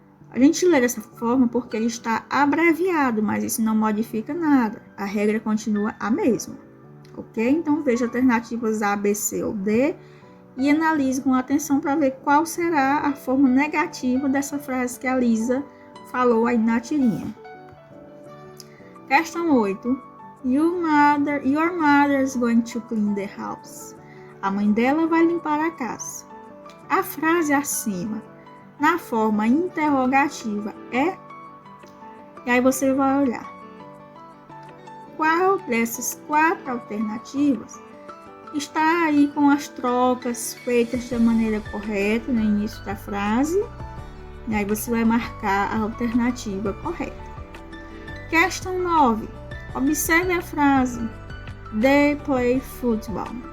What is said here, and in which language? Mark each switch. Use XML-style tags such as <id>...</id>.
<pt>A gente lê dessa forma porque ele está abreviado, mas isso não modifica nada. A regra continua a mesma, ok? Então veja alternativas A, B, C ou D e analise com atenção para ver qual será a forma negativa dessa frase que a Lisa falou aí na tirinha. Questão 8.</pt> <en>Your mother is going to clean the house.</en> <pt>A mãe dela vai limpar a casa. A frase acima, na forma interrogativa, é? E aí você vai olhar. Qual dessas 4 alternativas está aí com as trocas feitas da maneira correta no início da frase? E aí você vai marcar a alternativa correta. Questão 9. Observe a frase</pt> <en>They play football.</en>